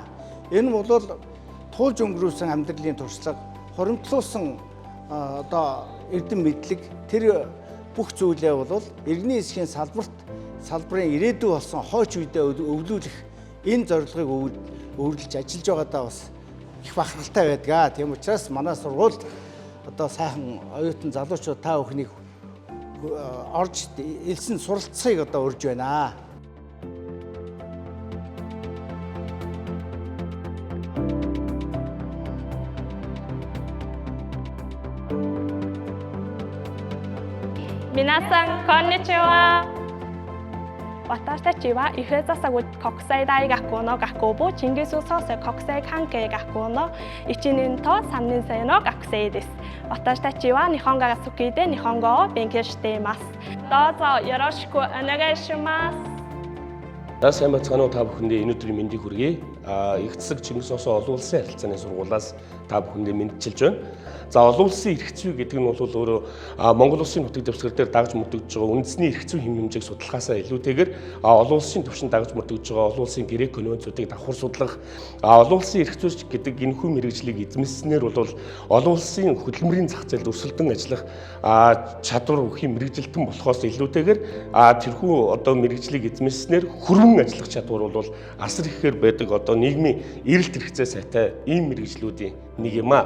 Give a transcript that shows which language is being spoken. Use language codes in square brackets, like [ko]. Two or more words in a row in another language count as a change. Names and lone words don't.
[mn] Энэ бол туулж өнгөрүүлсэн амьдралын туршлага, хоримтлуулсан одоо эрдэм мэдлэг тэр бүх зүйлээ бол иргэний нисхийн салбарын ирээдүй болсон хойч үедээ өвлүүлэх энэ зорилгыг өөрлөж ажиллаж байгаадаа бас их бахархалтай байдаг. Тийм учраас манай сургуульд одоо сайхан оюутан залуучууд та бүхнийг орж элсэн суралцахыг одоо урьж байна. [ja] みなさん、こんにちは. 私たちは伊平笹口国際大学の学部チンギスソース国際関係学校の1年と3年生の学生です。私たちは日本語が好きで日本語を勉強しています。どうぞよろしくお願いします。 [mn] Сайн бацгаана уу та бүхэндээ энэ өдрийн мэндийг хүргэе. Их засаг Чингис Хосын олон улсын харилцааны сургуулиас та бүхэндээ мэдчилж байна. За олон улсын эрх зүй гэдэг нь бол өөрөө Монгол улсын нутаг дэвсгэр дээр дагж мөрдөгдөж байгаа үндэсний эрх зүй хэм хэмжээг судлахаасаа илүүтэйгээр олон улсын түвшинд дагж мөрдөгдөж байгаа олон улсын гэрээ конвенцуудыг давхар судлах, олон улсын эрх зүй гэдэг энэхүү мэргэжлийг эзэмснээр бол олон улсын хөдөлмөрийн зах зээлд өрсөлдөн ажиллах чадвар бүхий мэргэжилтэн болохоос илүүтэйгээр тэрхүү одоо мэргэжлийг эзэмснээр хүрэн ажиллах чадвар бол асар ихээр байдаг одоо нийгмийн эрэлт хэрэгцээ сайтай ийм мэргэжлүүдийн нэг юм а.